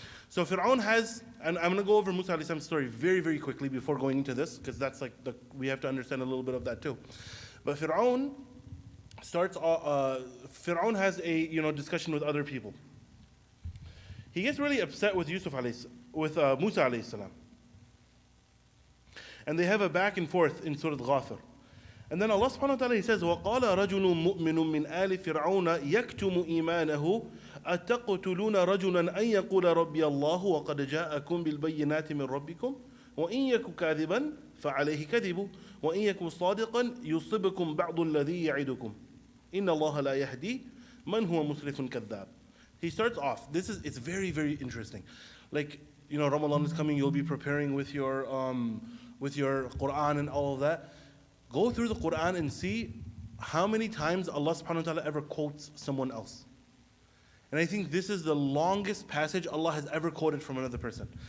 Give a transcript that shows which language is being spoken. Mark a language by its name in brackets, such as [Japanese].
[English] So Fir'aun has, and I'm going to go over Musa alayhi salam's story very, very quickly before going into this, because that's like, we have to understand a little bit of that too. But Fir'aun starts, Fir'aun has a discussion with other people. He gets really upset with Musa alayhi salam. And they have a back and forth in Surah Ghafir. And then Allah subhanahu wa ta'ala, He says, [Arabic] وَقَالَ رَجُلٌ مُؤْمِنٌ مِّنْ آلِ فِرْعَوْنَ يَكْتُمُ إِيمَانَهُ أَتَقْتُلُونَ رَجُلًا أَن يَقُولَ رَبِّيَ اللَّهُ وَقَدْ جَاءَكُم بِالْبَيِّنَاتِ مِن رَبِّكُمْ وَإِن يَكُ كَاذِبًا فَعَلَيْهِ كَذِبُهُ وَإِن يَكُ صَادِقًا يُصِبْكُم بَعْضُ الَّذِي يَعِدُكُم إِنَّ اللَّهَ لَا يَهْدِي مَنْ هُوَ مُسْرِفٌ كَذَّابٌ. [English] He starts off. It's very, very interesting. Like, Ramadan is coming. You'll be preparing with your Quran and all of that. Go through the Quran and see how many times Allah subhanahu wa ta'ala ever quotes someone else. And I think this is the longest passage Allah has ever quoted from another person.